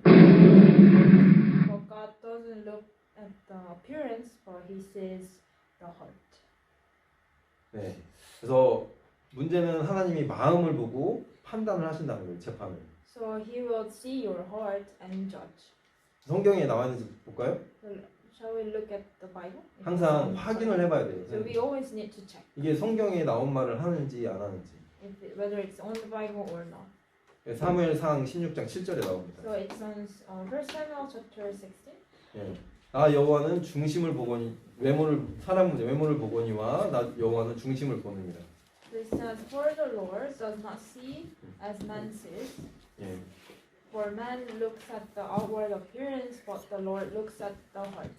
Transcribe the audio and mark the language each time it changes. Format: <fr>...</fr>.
<en>But God doesn't look at the appearance, but He sees the heart.</en> <ko>네. 그래서 문제는 하나님이 마음을 보고 판단을 하신다는 거예요. 재판을.</ko> <en>So He will see your heart and judge.</en> <ko>성경에 나와 있는지 볼까요?</ko> <en>So, shall we look at the Bible?</en> <ko>항상 확인을 해봐야 돼요.</ko> <en>So we always need to check</en> <ko>이게 성경에 나온 말을 하는지 안 하는지.</ko> <en>whether it's on the Bible or not.</en> <ko>사무엘상 16장 7절에 나옵니다.</ko> <en>So it's on 1 Samuel chapter 16.</en> <ko>예. 나 여호와는 중심을 보거니 외모를 보거니와 나 여호와는 중심을 보느니라.</ko> <en>So it says, "For the Lord does not see as man sees,</en> <ko>예.</ko> <en>for man looks at the outward appearance, but the Lord looks at the heart."</en>